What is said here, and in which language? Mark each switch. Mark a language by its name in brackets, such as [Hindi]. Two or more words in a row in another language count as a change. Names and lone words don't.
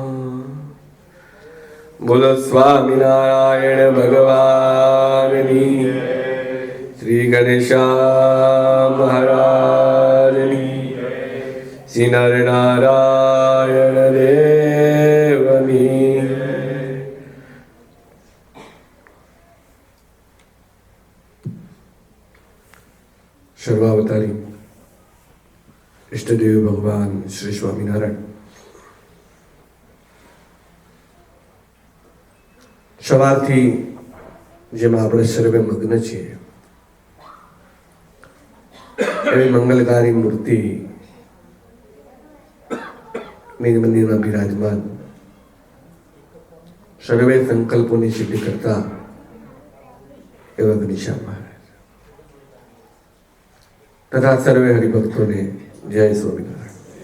[Hindi] बोलो स्वामिनारायण भगवान की श्री गणेशाय महाराज की श्री नर नारायण देव की। [Gujarati] સર્વાવતારી ઇષ્ટદેવ ભગવાન શ્રી સ્વામિનારાયણ સવારથી જેમાં આપણે સર્વે મગ્ન છીએ એવી મંગલકારી મૂર્તિ નિજ મંદિરમાં બિરાજમાન સર્વે સંકલ્પોની સિદ્ધિ કરતા એવા ઘનશ્યામ મહારાજ તથા સર્વે હરિભક્તોને જય સ્વામિનારાયણ।